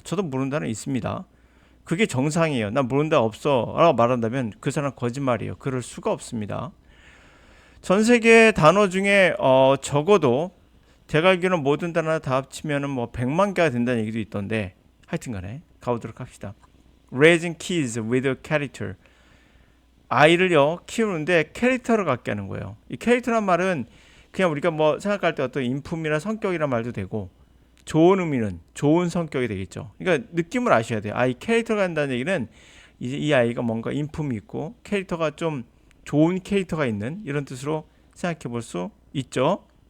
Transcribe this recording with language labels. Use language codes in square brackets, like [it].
[ko] 저도 모르는 단어 있습니다. 그게 정상이에요. 나 모르는 단어 없어 라고 말한다면 그 사람 거짓말이에요. 그럴 수가 없습니다. 전 세계 단어 중에 적어도 제가 알기로는 모든 단어 다 합치면 뭐 100만 개가 된다는 얘기도 있던데 하여튼 간에 가보도록 합시다. [en] Raising kids with a character. [ko] 아이를요 키우는데 캐릭터를 갖게 하는 거예요. 이 캐릭터란 말은 그냥 우리가 뭐 생각할 때 어떤 인품이나 성격이란 말도 되고 좋은 의미는 좋은 성격이 되겠죠. 그러니까 느낌을 아셔야 돼요. 이 캐릭터가 한다는 얘기는 이제 이 아이가 뭔가 인품이 있고 캐릭터가 좀 좋은 캐릭터가 있는 이런 뜻으로 생각해 볼 수 있죠.